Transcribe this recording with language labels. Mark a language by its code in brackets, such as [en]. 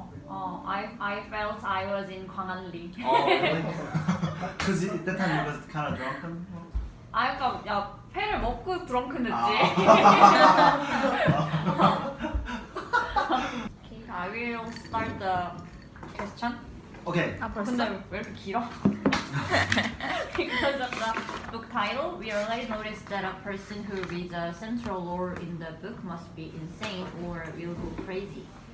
[en] I felt I was in 광안리. Oh, really? Because at that time you was kind of drunken. [ko] 그러니까 야 회를 먹고 드렁큰 했지. [en] Okay, I will start the question. Okay. [ko] 아 벌써? 근데 왜 이렇게 길어? [en] Because of the book title, we already noticed that a person who reads a central lore in the book must be insane or will go crazy.